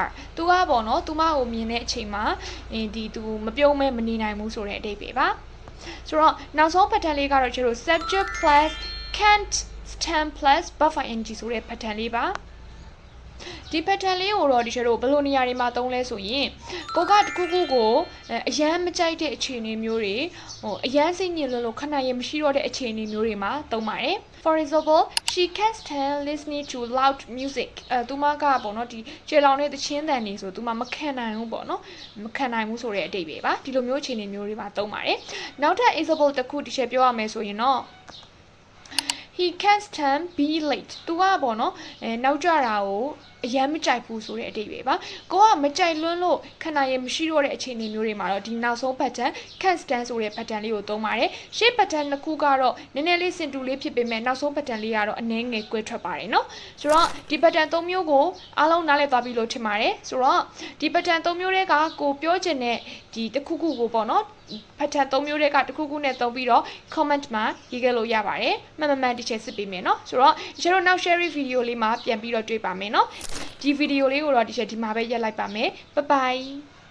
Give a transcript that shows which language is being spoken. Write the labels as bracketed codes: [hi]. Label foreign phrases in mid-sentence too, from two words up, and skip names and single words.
[my] သူကပေါ့နော်သူမကိုမြင်တဲ့အချိန်မှာသူမပြုံးမဲမနေနိုင်ဘူးဆိုတဲ့အဓိပ္ပာယ်ပါဆိုတော့နောက်ဆုံး pattern လေးကတော့ကျတော့ [en] subject plus can't stand plus verb [my] ing ဆိုတဲ့ pattern လေးပါဒီ pattern လေးကိုတော့ဒီကျတော့ဘယ်လိုနေရာတွေမှာသုံးလဲဆိုရင်ကိုကတခုခုကိုအရန်မကြိုက်တဲ့အခြေအနေမျိုးတွေအရန်စိတ်ညစ်လို့ခဏရမရှိတော့တဲ့အခြေအနေမျိုးတွေမှာသုံးပါတယ် [en] For example she can't stand listening to loud music [my] သူမကပေါ့နော်ဒီကျေလောင်တဲ့သချင်းတန်တွေဆိုသူမခံနိုင်ဘူးပေါ့နော်မခံနိုင်ဘူးဆိုတဲ့အဓိပ္ပာယ်ပါဒီလိုမျိုးအခြေအနေမျိုးတွေမှာသုံးပါတယ်နောက်ထပ် example တစ်ခုတစ်ချက်ပြောရမယ်ဆိုရင်တော့ [en] He can't stand be late [my] သူကပေါ့နော်နောက်ကျတာကိုအရန်မကြိုက်ဘူးဆိုတဲ့အဓိပ္ပာယ်ပါကိုကမကြိုက်လွန်းလို့ခဏရမရှိတော့တဲ့အခြေအနေမျိုး တွေမှာတော့ဒီနောက်ဆုံး pattern [en] can't stand [my] ဆိုတဲ့ pattern လေးကိုသုံးပါတယ်ရှေ့ pattern တစ်ခုကတော့နည်းနည်းလေးစင်တူလေးဖြစ်ပေမဲ့နောက်ဆုံး pattern လေးကတော့အနည်းငယ်ကွဲထွက်ပါတယ်နော်ဆိုတော့ဒီ pattern 3မျိုးကိုအားလုံးနားလည်သွားပြီလို့ထင်ပါတယ်ဆိုတော့ဒီ pattern 3မျိုးတွေကကိုပြောချင်တဲ့ဒီတစ်ခုခုကိုပေါ့နော်pattern 3မျိုးတွေကတစ်ခုခုနဲ့သုံးပြီးတော့ comment မှာရေးခဲ့လို့ရပါတယ်မှန်မှန်တစ်ချက်စစ်ပေးမယ်နော်ဆိုတော့ကျွန်တော်နောက် [en] share video [my] လေးမှာပြန်ပြီးတော့တွေ့ပါမယ်နော်ဒီ video လေးကိုတော့ဒီချက်ဒီမှာပဲရက်လိုက်ပါမယ် [en] bye bye